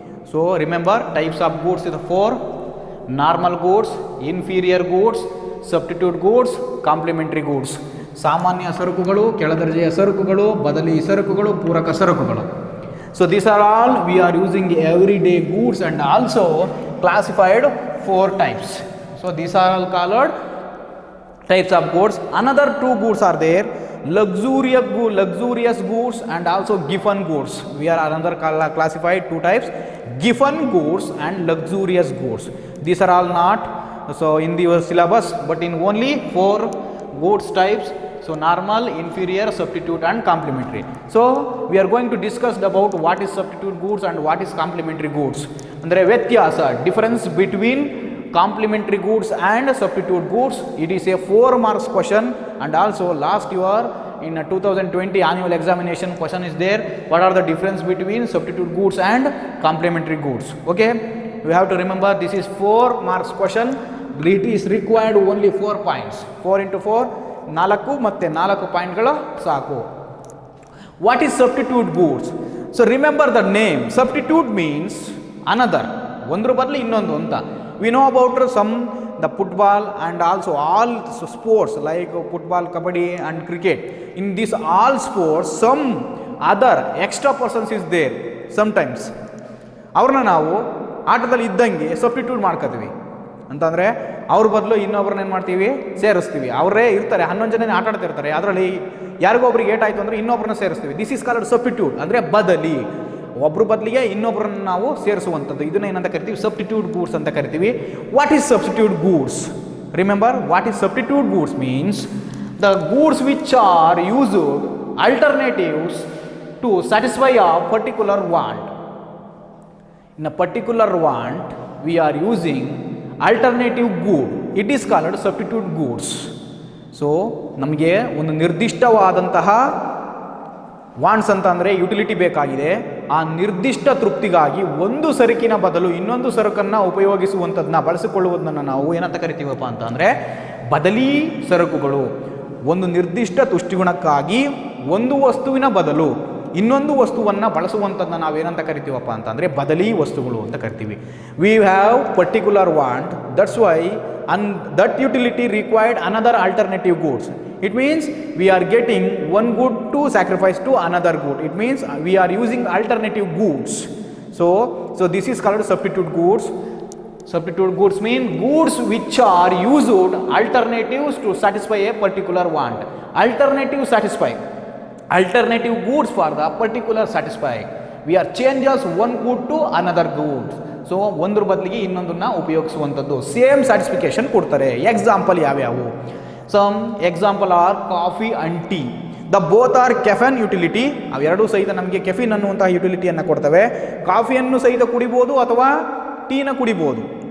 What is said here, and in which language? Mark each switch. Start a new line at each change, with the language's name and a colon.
English: So remember types of goods ಇದು 4: normal goods, inferior goods, substitute goods, complementary goods.
Kannada: ಸಾಮಾನ್ಯ ಸರಕುಗಳು, ಕೆಳದರ್ಜೆಯ ಸರಕುಗಳು, ಬದಲಿ ಸರಕುಗಳು, ಪೂರಕ ಸರಕುಗಳು.
English: So these are all we are using every day goods and also classified 4 types. So these are all called types of goods. Another 2 goods are there: luxurious goods and also giffen goods. We are another classified 2 types: giffen goods and luxurious goods. These are all not so in the syllabus, but in only 4 goods types. So normal, inferior, substitute and complementary. So we are going to discuss about what is substitute goods and what is complementary goods.
Kannada: Andre ವ್ಯತ್ಯಾಸ,
English: difference between complementary goods and substitute goods. It is a 4 marks question, and also last year in 2020 annual examination question is there: what are the difference between substitute goods and complementary goods? Okay, we have to remember this is 4 marks question. It is required only 4 points. 4 into 4
Kannada: 4 ಮತ್ತೆ 4 ಪಾಯಿಂಟ್ಗಳು ಸಾಕು.
English: What is substitute goods? So remember the name. Substitute means another,
Kannada: ಒಂದ್ರ ಬದಲು ಇನ್ನೊಂದು ಅಂತ.
English: We know about the football and also all sports like football, kabaddi and cricket. In these all sports, some other extra persons is there sometimes.
Kannada: ಅವ್ರನ್ನ ನಾವು ಆಟದಲ್ಲಿ ಇದ್ದಂಗೆ substitute ಮಾಡ್ಕೋತೀವಿ. ಅಂತಂದರೆ ಅವ್ರ ಬದಲು ಇನ್ನೊಬ್ರನ್ನ ಏನು ಮಾಡ್ತೀವಿ, ಸೇರಿಸ್ತೀವಿ. ಅವರೇ ಇರ್ತಾರೆ, 11 ಜನ ಆಟ ಆಡ್ತಿರ್ತಾರೆ, ಅದರಲ್ಲಿ ಯಾರಿಗೋ ಒಬ್ರಿಗೆ ಏಟಾಯಿತು ಅಂದರೆ ಇನ್ನೊಬ್ರನ್ನ ಸೇರಿಸ್ತೀವಿ.
English: this is called substitute,
Kannada: ಅಂದರೆ ಬದಲಿ. ಒಬ್ಬರು ಬದಲಿಗೆ ಇನ್ನೊಬ್ಬರನ್ನು ನಾವು ಸೇರಿಸುವಂಥದ್ದು, ಇದನ್ನ ಏನಂತ ಕರಿತೀವಿ, ಸಬ್ಸ್ಟಿಟ್ಯೂಟ್ ಗೂಡ್ಸ್ ಅಂತ ಕರಿತೀವಿ.
English: What is substitute goods? Remember, what is substitute goods means the goods which are used alternatives to satisfy a particular want. In a particular want, we are using alternative good. It is called substitute goods.
Kannada: So, ನಮಗೆ ಒಂದು ನಿರ್ದಿಷ್ಟವಾದಂತಹ wants ಅಂತಂದರೆ utility ಬೇಕಾಗಿದೆ. ಆ ನಿರ್ದಿಷ್ಟ ತೃಪ್ತಿಗಾಗಿ ಒಂದು ಸರಕಿನ ಬದಲು ಇನ್ನೊಂದು ಸರಕನ್ನು ಉಪಯೋಗಿಸುವಂಥದ್ದನ್ನ, ಬಳಸಿಕೊಳ್ಳುವುದನ್ನು ನಾವು ಏನಂತ ಕರಿತೀವಪ್ಪ ಅಂತ ಅಂದರೆ ಬದಲಿ ಸರಕುಗಳು. ಒಂದು ನಿರ್ದಿಷ್ಟ ತುಷ್ಟಿಗುಣಕ್ಕಾಗಿ ಒಂದು ವಸ್ತುವಿನ ಬದಲು ಇನ್ನೊಂದು ವಸ್ತುವನ್ನು ಬಳಸುವಂಥದ್ದನ್ನ ನಾವೇನಂತ ಕರಿತೀವಪ್ಪ ಅಂತಂದರೆ ಬದಲಿ ವಸ್ತುಗಳು ಅಂತ ಕರಿತೀವಿ.
English: We have particular want, that's why that utility required another alternative goods. It means we are getting one good to sacrifice to another good. It means we are using alternative goods. So this is called substitute goods. Substitute goods mean goods which are used alternatives to satisfy a particular want. Alternative satisfy. Alternative goods for the particular satisfy. We are changes one good to another good.
Kannada: So ಒಂದ್ರ ಬದಲಿಗೆ ಇನ್ನೊಂದನ್ನ ಉಪಯೋಗಿಸುವಂಥದ್ದು, same satisfaction ಕೊಡ್ತಾರೆ. Example ಯಾವ್ಯಾವು?
English: Some example are coffee and tea. The both are caffeine utility.
Kannada: ಅವೆರಡೂ ಸಹಿತ ನಮಗೆ caffeine ಅನ್ನುವಂತಹ ಯುಟಿಲಿಟಿಯನ್ನು ಕೊಡ್ತವೆ. ಕಾಫಿಯನ್ನು ಸಹಿತ ಕುಡಿಬೋದು ಅಥವಾ ಟೀನ ಕುಡಿಬೋದು.